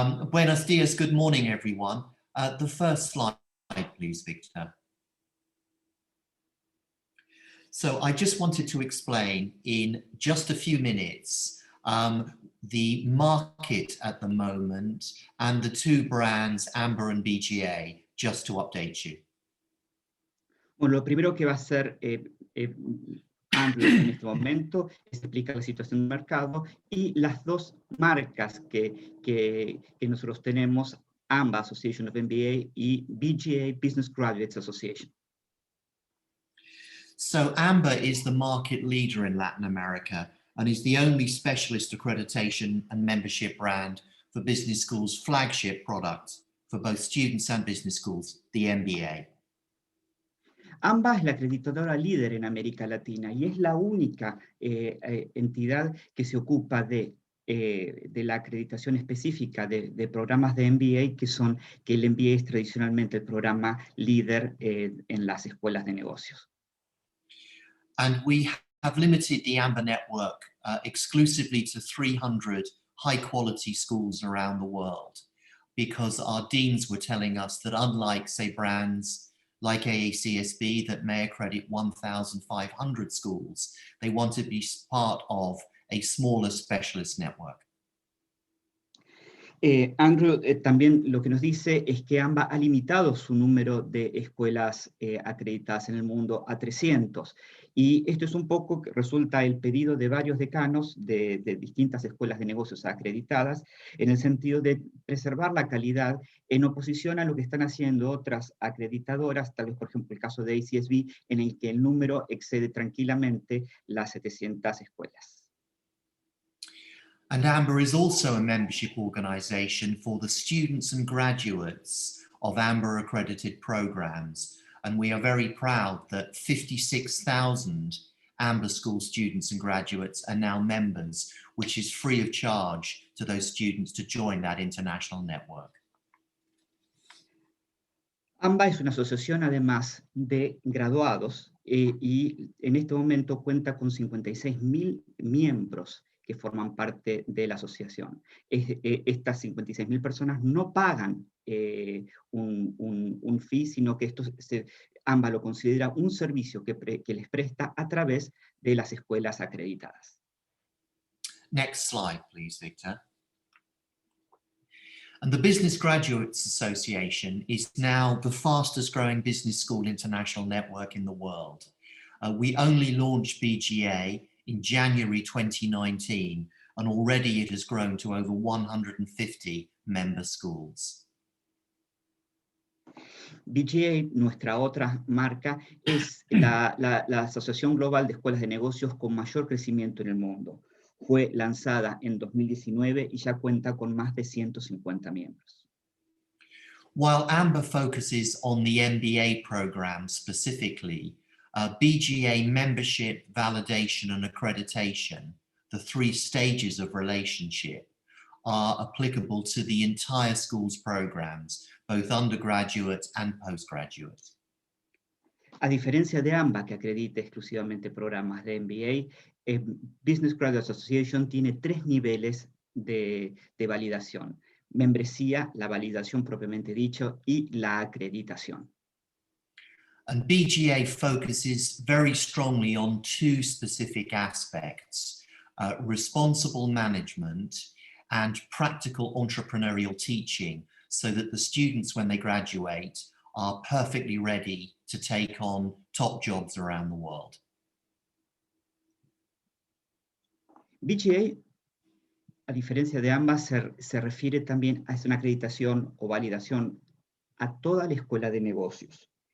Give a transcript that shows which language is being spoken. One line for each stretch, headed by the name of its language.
Spanish: Buenos dias,
English: good morning, everyone. The first slide, please, Victor. So I just wanted to explain in just a few minutes the market at the moment and the two brands, Amber and BGA, just to update you.
Spanish: Bueno, lo primero que va a hacer Andrew en este momento es explicar la situación del mercado y las dos marcas que nosotros tenemos, AMBA, Association of MBA, y BGA, Business Graduates Association.
English: So Amber is the market leader in Latin America and is the only specialist accreditation and membership brand for business schools' flagship product for both students and business schools, the MBA.
Spanish: AMBA es la acreditadora líder en América Latina y es la única entidad que se ocupa de la acreditación específica de programas de MBA, que el MBA es tradicionalmente el programa líder en las escuelas de negocios.
English: And we have limited the AMBA network exclusively to 300 high-quality schools around the world, because our deans were telling us that unlike, say, brands like AACSB that may accredit 1,500 schools, they want to be part of a smaller specialist network.
Spanish: Andrew también lo que nos dice es que AMBA ha limitado su número de escuelas acreditadas en el mundo a 300. Y esto es un poco que resulta el pedido de varios decanos de distintas escuelas de negocios acreditadas, en el sentido de preservar la calidad en oposición a lo que están haciendo otras acreditadoras, tal vez por ejemplo el caso de ACSB, en el que el número excede tranquilamente las 700 escuelas.
English: And AMBA is also a membership organization for the students and graduates of AMBA accredited programs. And we are very proud that 56,000 AMBA school students and graduates are now members, which is free of charge to those students to join that international network.
Spanish: AMBA es una asociación además de graduados y en este momento cuenta con 56.000 miembros que forman parte de la asociación. Estas 56.000 personas no pagan un fee, sino que AMBA lo considera un servicio que les presta a través de las escuelas acreditadas.
English: Next slide, please, Victor. And the Business Graduates Association is now the fastest growing business school international network in the world. We only launched BGA in January 2019, and already it has grown to over 150 member schools.
Spanish: BGA, nuestra otra marca, es la Asociación Global de Escuelas de Negocios con mayor crecimiento en el mundo. Fue lanzada en 2019 y ya cuenta con más de 150 miembros.
English: While AMBER focuses on the MBA program specifically, BGA membership, validation, and accreditation, the 3 stages of relationship, are applicable to the entire school's programs, both undergraduate and postgraduate.
Spanish: A diferencia de AMBA, que acredita exclusivamente programas de MBA, Business Graduates Association tiene 3 niveles de validación: membresía, la validación propiamente dicho, y la acreditación.
English: And BGA focuses very strongly on 2 specific aspects, responsible management and practical entrepreneurial teaching, so that the students, when they graduate, are perfectly ready to take on top jobs around the world.
Spanish: BGA, a diferencia de ambas, se refiere también a una acreditación o validación a toda la escuela de negocios.